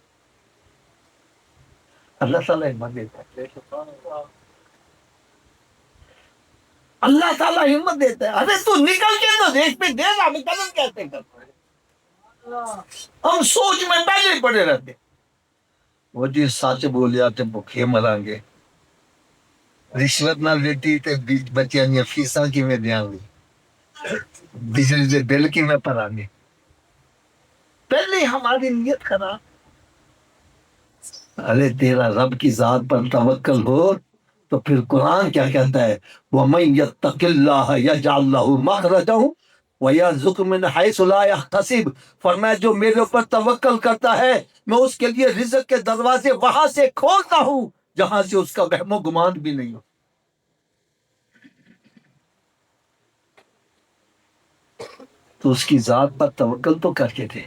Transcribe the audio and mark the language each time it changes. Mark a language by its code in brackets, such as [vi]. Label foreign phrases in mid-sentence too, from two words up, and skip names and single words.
[ur] اللہ تعالیٰ ہمت دیتا ہے، اللہ تعالیٰ ہمت دیتا ہے۔ ارے تو نکل کے تو دیکھ پہ دے گا، ہمیں قدم کہتے کرتے ہیں۔ ہم سوچ میں پہلے ہی پڑے رہتے، [pa] وہ جی سچ بولیا تے بھوکے مران گے، رشوت نہ لیتی تے بچیاں دی فیساں کیویں دیاں گے، بجلی دے بل کیویں بھران گے؟ [ur] پہلے ہماری نیت خراب۔ ارے تیرا رب کی ذات پر توکل ہو تو پھر قرآن کیا کہتا ہے؟ [ar] وَمَن يَتَّقِ اللَّهَ يَجْعَلْ لَهُ مَخْرَجًا وَيَرْزُقْهُ مِنْ حَيْثُ لَا يَحْتَسِبُ، [ur] فرمایا جو میرے اوپر توکل کرتا ہے میں اس کے لیے رزق کے دروازے وہاں سے کھولتا ہوں جہاں سے اس کا وہم و گمان بھی نہیں ہو۔ تو اس کی ذات پر توکل تو کرتے تھے۔